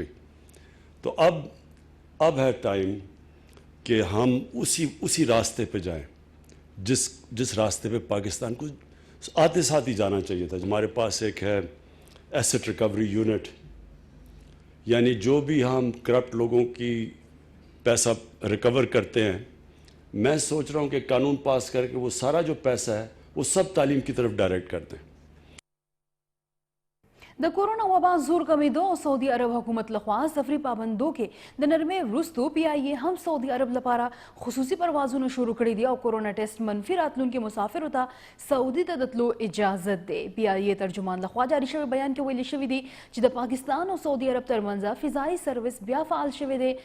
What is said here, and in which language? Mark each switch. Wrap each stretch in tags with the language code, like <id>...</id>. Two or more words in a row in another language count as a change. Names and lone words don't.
<ur>تو اب ہے ٹائم کہ ہم اسی راستے پہ جائیں جس راستے پہ پاکستان کو آتے ساتھ ہی جانا چاہیے تھا. ہمارے پاس ایک ہے</ur> <en>Asset Recovery Unit,</en> <ur>یعنی جو بھی ہم کرپٹ لوگوں کی پیسہ ریکور کرتے ہیں، میں سوچ رہا ہوں کہ قانون پاس کر کے وہ سارا جو پیسہ ہے وہ سب تعلیم کی طرف ڈائریکٹ کر دیں.</ur> <ps>د کورونا وبا زور کمیدو او سعودي عرب حکومت لخوا سفري پابندو کې د نرمۍ وروستو پی آی ای هم سعودي عرب لپاره خصوصي پروازونه شروع کړي دي او</ps> <en>کورونا ټیسټ</en> <ps>منفي راتلونکي مسافرو ته سعودي ته د تلو اجازه ده. پی آی ای ترجمان لخوا جاري شوی بیان کې ویل شوی دی چې د پاکستان او سعودي عرب ترمنځ فضایي سروس بیا فعال شوی دی.</ps>